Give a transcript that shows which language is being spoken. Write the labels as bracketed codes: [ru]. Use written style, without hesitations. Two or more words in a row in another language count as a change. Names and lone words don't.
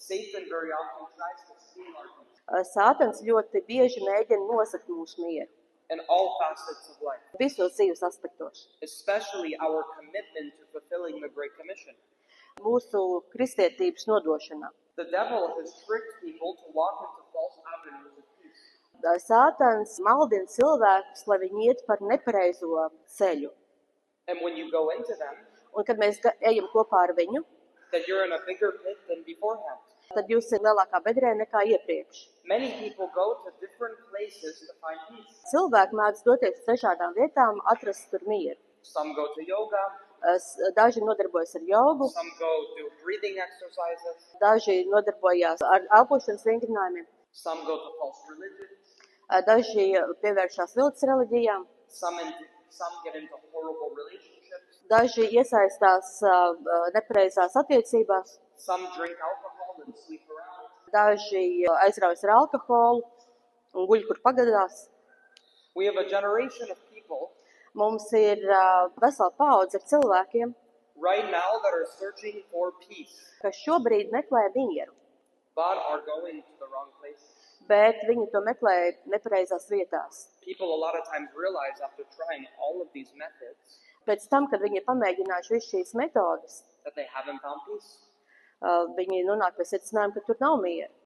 [en] Satan very often tries to steal our peace [lv] Sātans ļoti bieži mēģina nosakt mūsu mieru [en] in all facets of life, [lv] visos dzīves aspektos. [en] especially our commitment to fulfilling the Great Commission. [lv] Mūsu kristietības nodošanā. [en] The devil has tricked people to walk into false avenues of peace. [lv] Sātans maldina cilvēkus, lai viņi iet par nepareizo ceļu. [en] And when you go into them, [lv] Un kad mēs ejam kopā ar viņu, [en] that you're in a bigger pit than beforehand. [lv] tad jūs esat lielākā bedrē nekā iepriekš. [en] Many people go to different places to find peace. [lv] Cilvēki mēdz doties uz dažādām vietām, atrast tur mieru. [en] Some go to yoga, [lv] Daži nodarbojas ar jogu, [en] some go do breathing exercises, [lv] daži nodarbojās ar elpošanas vingrinājumiem, [en] some go to false religions, [lv] daži pievēršās viltus reliģijām, [en] some get into horrible relationships, [lv] daži iesaistās nepareizās attiecībās, [en] some drink alcohol and sleep around. [lv] daži aizraujas ar alkoholu un guļ, kur pagadās. [en] We have a generation of people [lv] Mums ir vesela paudze ar cilvēkiem, [en] right now that are searching for peace, [lv] kas šobrīd meklē mieru, [en] but are going to the wrong places. [lv] bet viņi to meklē nepareizās vietās. [en] People a lot of times realize after trying all of these methods [lv] Pēc tam, kad viņi ir pamēģinājuši visu šīs metodes, [en] that they haven't found peace. [lv] viņi nonāk pie secinājuma, ka tur nav miera.